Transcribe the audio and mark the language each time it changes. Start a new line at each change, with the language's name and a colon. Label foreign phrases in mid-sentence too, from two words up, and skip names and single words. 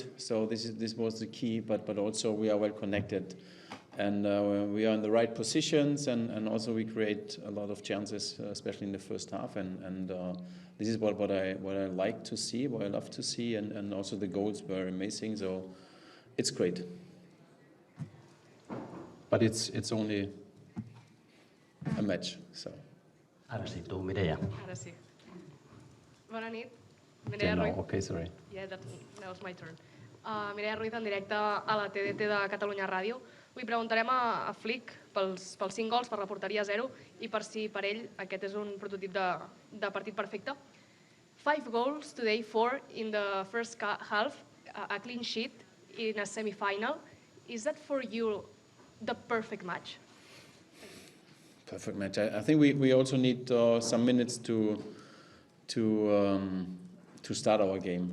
English: So this was the key, but also we are well connected, and we are in the right positions, and also we create a lot of chances, especially in the first half, and this is what I like to see, what I love to see, and also the goals were amazing. So it's great. But it's only a match, so.
Catalan: Ara sí, tu, Mireia. Ara sí. Bona nit. Mireia
English: Okay,
Catalan: Ruiz.
English: no, okay, sorry. Yeah, that was my turn.
Catalan: Mireia Ruiz, en directe a la TDT de Catalunya Ràdio. Li preguntarem a Flick pels 5 gols, per la porteria 0, i per si per ell aquest és un prototip de partit perfecte.
English: 5 goals today, 4 in the first half, a clean sheet in a semifinal. Is that for you the perfect match? Perfect match. I think we also need some minutes to start our game.